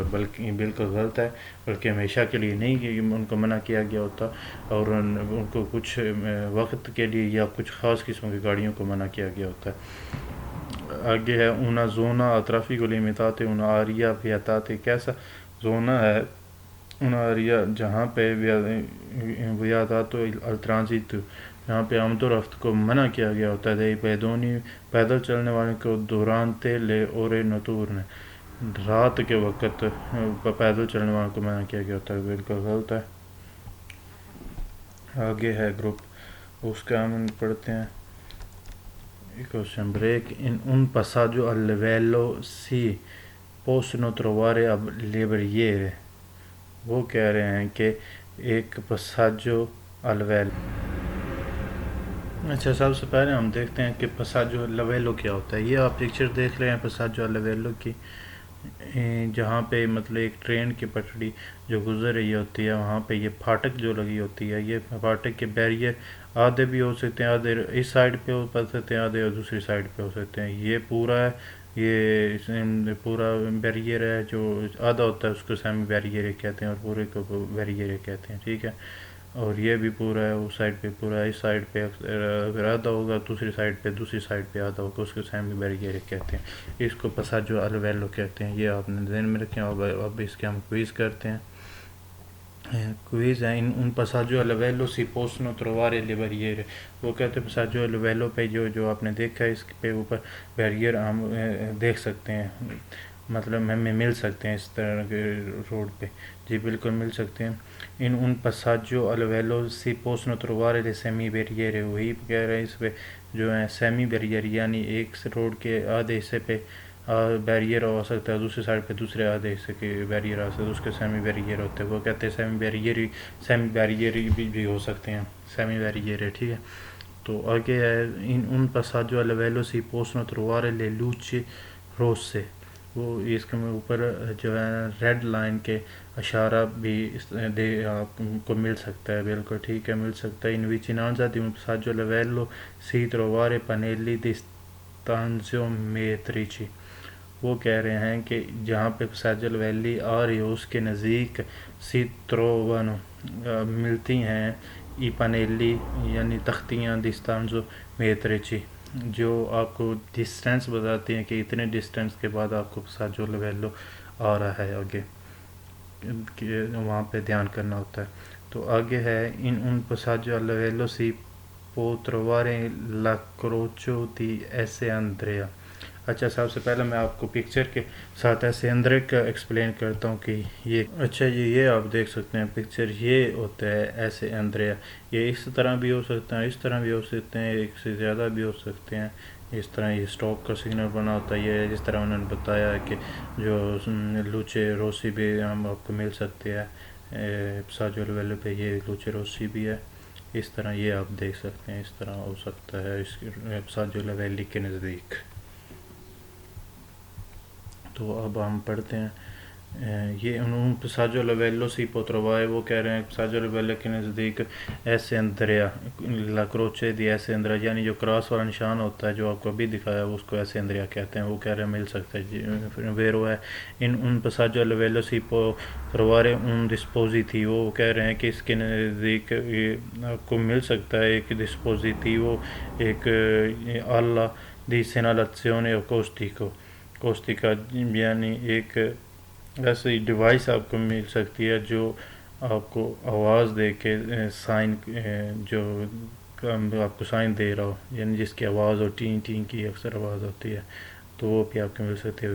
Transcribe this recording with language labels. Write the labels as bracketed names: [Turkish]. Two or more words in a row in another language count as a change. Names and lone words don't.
[Urdu] بلکہ بالکل غلط ہے، بلکہ ہمیشہ کے لیے نہیں کہ ان کو منع کیا گیا ہوتا، اور ان کو کچھ وقت کے لیے یا کچھ خاص قسم کی گاڑیوں کو منع کیا گیا ہوتا ہے. آگے ہے [Italian] una zona a traffico limitato un'area vietata. [Urdu] کیسا زونہ ہے un'area جہاں پہ [Italian] vietato al transito، [Urdu] جہاں پہ آمد و رفت کو منع کیا گیا ہوتا ہے [Italian] dei pedoni، [Urdu] پیدل چلنے والوں کو [Italian] durante le ore notturne، [Urdu] رات کے وقت پیدل چلنے والوں کو منع کیا گیا ہوتا ہے. بالکل غلط ہے. آگے ہے گروپ، اس کا ہم پڑھتے ہیں. [English] Question break. [Italian] In un passaggio a livello si possono trovare le barriere. [Urdu] وہ کہہ رہے ہیں کہ ایک [Italian] passaggio a livello. [Urdu] اچھا، سب سے پہلے ہم دیکھتے ہیں کہ [Italian] passaggio a livello [Urdu] کیا ہوتا ہے. یہ آپ پکچر دیکھ رہے ہیں [Italian] passaggio a livello [Urdu] کی، جہاں پہ مطلب ایک ٹرین کی پٹڑی جو گزر رہی ہوتی ہے وہاں پہ یہ پھاٹک جو لگی ہوتی ہے، یہ پھاٹک کے بیریئر آدھے بھی ہو سکتے ہیں، آدھے اس سائڈ پہ ہو سکتے ہیں، آدھے دوسری سائڈ پہ ہو سکتے ہیں. یہ پورا ہے، یہ پورا بیریئر ہے. جو آدھا ہوتا ہے اس کو سیمی بیریئر کہتے ہیں اور پورے کو بیریئر کہتے ہیں. ٹھیک ہے. اور یہ بھی پورا ہے، اس سائڈ پہ پورا ہے، اس سائڈ پہ اگر آدھا ہوگا دوسری سائڈ پہ آدھا ہوگا، اس کو سیمی بیریئر کہتے ہیں، اس کو [Italian] passaggio a livello [Urdu] کہتے ہیں، یہ آپ نے ذہن میں رکھیں۔ اب اس کے ہم کوئز کرتے ہیں۔ کوئز ہے [Italian] ان passaggio a livello si possono trovare le barriere، [Urdu] وہ کہتے ہیں [Italian] passaggio a livello [Urdu] پہ جو آپ نے دیکھا ہے اس پہ اوپر بیریئر ہم دیکھ سکتے ہیں، مطلب ہمیں مل سکتے ہیں اس طرح کے روڈ پہ، جی بالکل مل سکتے ہیں۔ [Italian] ان passaggio a livello si possono trovare le semi barriere، [Urdu] وہی کہہ رہے ہیں اس پہ جو ہیں سیمی بیریئر، یعنی ایک روڈ کے آدھے حصے پہ بیریئر ہو سکتا ہے، دوسری سائڈ پہ دوسرے آدھے حصے کے بیریئر آ سکتے ہیں، اس کے سیمی بیریئر ہوتے ہیں، وہ کہتے ہیں سیمی بیریئر بھی ہو سکتے ہیں، سیمی بیریئر ہے، ٹھیک ہے۔ تو آگے ہے [Italian] ان passaggio a livello si possono trovare le luci rosse، [Urdu] وہ اس کے اوپر جو ہے ریڈ لائن کے اشارہ بھی آپ کو مل سکتا ہے، بالکل ٹھیک ہے، مل سکتا ہے۔ [Italian] in vicinanza di un passaggio a livello si trovare pannelli di stanziometrici، [Urdu] وہ کہہ رہے ہیں کہ جہاں پہ ساجل ویلی آ رہی ہو اس کے نزدیک [Italian] si trovano [Urdu] ملتی ہیں [Italian] i pannelli [Urdu] یعنی تختیاں ڈسٹانزو میتریچی، جو آپ کو ڈسٹینس بتاتی ہیں کہ اتنے ڈسٹینس کے بعد آپ کو ساجل ویلو آ رہا ہے، آگے وہاں پہ دھیان کرنا ہوتا ہے۔ [Italian] تو آگے ہے ان passaggio a livello si può trovare la croce di S Andrea۔ [Urdu] اچھا سب سے پہلے میں آپ کو پکچر کے ساتھ ایسے اندرے کا ایکسپلین کرتا ہوں کہ یہ اچھا یہ آپ دیکھ سکتے ہیں پکچر، یہ ہوتا ہے ایسے اندرے، یہ اس طرح بھی ہو سکتا ہے، اس طرح بھی ہو سکتے ہیں، ایک سے زیادہ بھی ہو سکتے ہیں، اس طرح یہ اسٹاپ کا سگنل بنا ہوتا ہے، یہ جس طرح انہوں نے بتایا کہ جو [Italian] luci rosse [Urdu] بھی ہم آپ کو مل سکتے ہیں [Italian] passaggio a livello [Urdu] پہ، یہ [Italian] luci rosse [Urdu] بھی ہے، اس طرح یہ آپ دیکھ سکتے ہیں، اس طرح ہو سکتا ہے اس [Italian] passaggio a livello [Urdu] کے نزدیک۔ تو اب ہم پڑھتے ہیں یہ [Italian] ان passaggio a livello si può trovare، [Urdu] وہ کہہ رہے ہیں [Italian] passaggio a livello [Urdu] کے نزدیک ایسے اندریا [Italian] la croce di [Urdu] ایسے اندریا، یعنی جو کراس والا نشان ہوتا ہے جو آپ کو ابھی دکھایا اس کو ایسے اندریا کہتے ہیں، وہ کہہ رہے ہیں مل سکتا ہے۔ ویرو ہے [Italian] ان passaggio a livello si può trovare un dispositivo، [Urdu] وہ کہہ رہے ہیں کہ اس کے نزدیک آپ کو مل سکتا ہے ایک dispositivo، ایک آلہ [Italian] di segnalazione acustica، [Urdu] یعنی ایک ایسی ڈیوائس آپ کو مل سکتی ہے جو آپ کو آواز دے کے سائن جو آپ کو سائن دے رہا ہو، یعنی جس کی آواز ہو ٹین ٹین کی اکثر آواز ہوتی ہے، تو وہ بھی آپ کو مل سکتی ہے۔